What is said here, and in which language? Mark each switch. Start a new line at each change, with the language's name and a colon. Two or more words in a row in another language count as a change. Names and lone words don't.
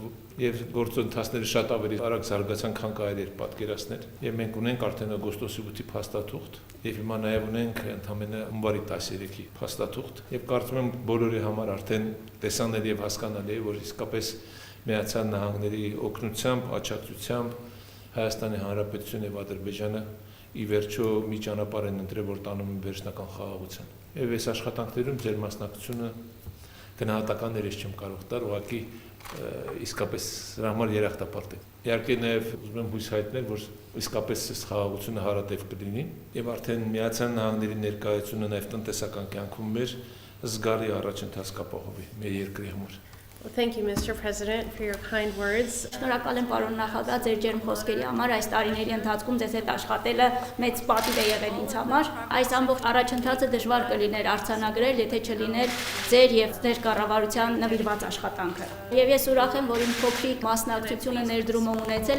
Armenian: թվում։ Եվ գործընթացները շատ ավելի արագ զարգացան, քան կարելի էր պատկերացնել։ Եվ մենք ունենք արդեն օգոստոսի 8-ի փաստաթուղթ, եւ հիմա նաեւ ունենք ընդամենը հունվարի 13-ի փաստաթուղթ։ Եվ կարծում եմ բոլորի համար արդեն տեսանելի եւ հասկանալի է, որ իսկապես Միացյալ Նահանգների օգնությամբ, աջակցությամբ Հայաստանի Հանրապետությունը եւ Ադրբեջանը ի վերջո մի ճանապարհ են ընտրել, որ տանում են վերջնական խաղաղության։ Եվ այս աշխատանքներում ձեր մասնակցությունը գնահատական էր, ես չեմ կարող տալ, ուղղակի իսկապես դրա համար երախտապարտ եմ։ Իհարկե նաև ուզում եմ հույս հայտնել, որ իսկապես այս խաղաղությունը հարատև կլինի եւ արդեն Միացյալ Նահանգների ներկայությունը նաև տնտեսական կյանքում մեր զգալի առաջընթաց կապահովի մեր երկրի համար։
English: Well, thank you, Mr. President, for your kind words.
Armenian: Շնորհակալ եմ պարոն նախագահ ձեր ջերմ խոսքերի համար, այս տարիների ընթացքում ձեզ հետ աշխատելը մեծ պատիվ է եղել ինձ համար։ Այս ամբողջ առաջընթացը դժվար կլիներ արձանագրել, եթե չլիներ ձեր եւ ձեր կառավարության նվիրված աշխատանքը։ Եվ ես ուրախ եմ, որ իմ փոքրիկ մասնակցությունը ներդրումով ունեցել